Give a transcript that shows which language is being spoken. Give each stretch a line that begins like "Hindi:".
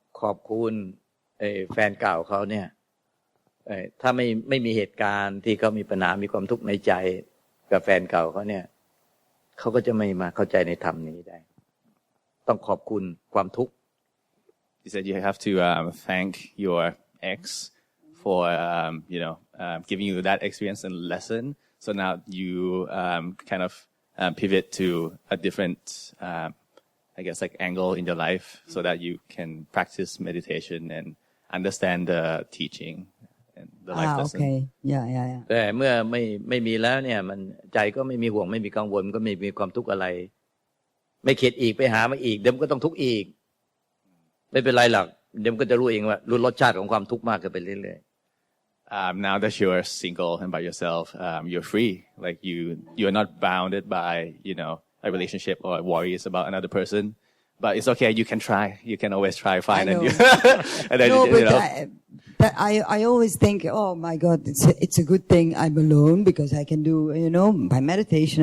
Thai: ขอบคุณแฟนเก่าเขาเนี่ยถ้าไม่มีเหตุการณ์ที่เขามีปัญหามีความทุกข์ในใจ กับแฟนเก่าเขาเนี่ยเขาก็จะไม่มาเข้าใจในธรรมนี้ได้ต้องขอบคุณความทุกข์
English: He said you have to thank your ex for giving you that experience and lesson. So now you kind of pivot to a different, I guess, like angle in your life, so that you can practice meditation and understand the teaching and the life lesson. Okay. Yeah.
Thai: แต่เมื่อไม่มีแล้วเนี่ยมันใจก็ไม่มีห่วงไม่มีกังวลก็ไม่มีความทุกข์อะไรไม่เข็ดอีกไปหามาอีกเดี๋ยวมันก็ต้องทุกข์อีกไม่เป็นไรหรอกเดี๋ยวมันก็จะรู้เองว่ารู้รสชาติของความทุกข์มากขึ้นไปเรื่อยๆ
English: Now that you're single and by yourself, you're free. Like you're not bounded by a relationship or worries about another person. But it's okay. You can try. You can always try. Fine. And then no, but I always think, oh my God, it's a good thing I'm alone because I can do by meditation.